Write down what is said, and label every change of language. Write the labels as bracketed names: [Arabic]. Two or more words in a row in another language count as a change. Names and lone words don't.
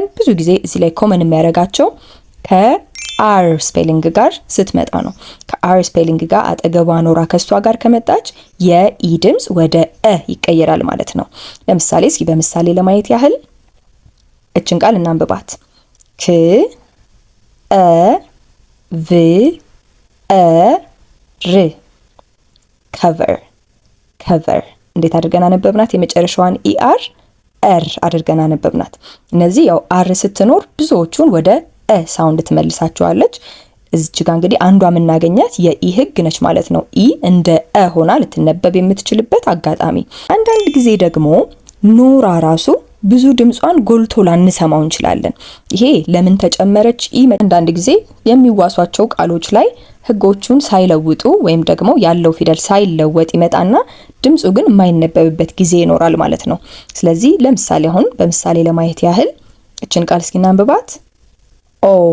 [Amharic] ብዙ ጊዜ እዚህ ላይ ኮመን የሚያደርጋቸው ከአር ስፔሊንግ ጋር ስትመጣ ነው። ከአር ስፔሊንግ ጋር አጠገቧ ኖራ ከሷ ጋር ከመጣች የኢ ድምጽ ወደ እ ይቀየራል ማለት ነው። ለምሳሌ እስኪ በምሳሌ ለማየት ያህል እችን ቃል እናንብባት። ክ እ ቭ እ ር [English] cover cover። [Amharic] እንዴት አድርገን አነበብናት? የመጨረሻዋን ኢአር አር አድርገን አነበብናት። እነዚህ ያው አር ስትኖር ብዙዎቹን ወደ እ ሳውንድ ትመልሳቸዋለች። እዚህ ጋር እንግዲህ አንዷ የምናገኛት የኢ ህግ ነች ማለት ነው። ኢ እንደ እ ሆና ልትነበብ የምትችልበት አጋጣሚ። አንዳንድ ጊዜ ደግሞ ኖራ ራሱ ብዙ ድምጿን ጎልቶ ላንሰማው እንችላለን። ይሄ ለምን ተጨመረች ኢ አንዳንድ ጊዜ የሚዋሷቸው ቃሎች ላይ ህጎቹን ሳይለውጡ ወይም ደግሞ ያለው ፊደል ሳይለወጥ ይመጣና ድምጹ ግን የማይነበብበት ጊዜ ይኖራል ማለት ነው። ስለዚህ ለምሳሌ አሁን በምሳሌ ለማየት ያህል እችን ቃል እስኪ እናንብባት። ኦ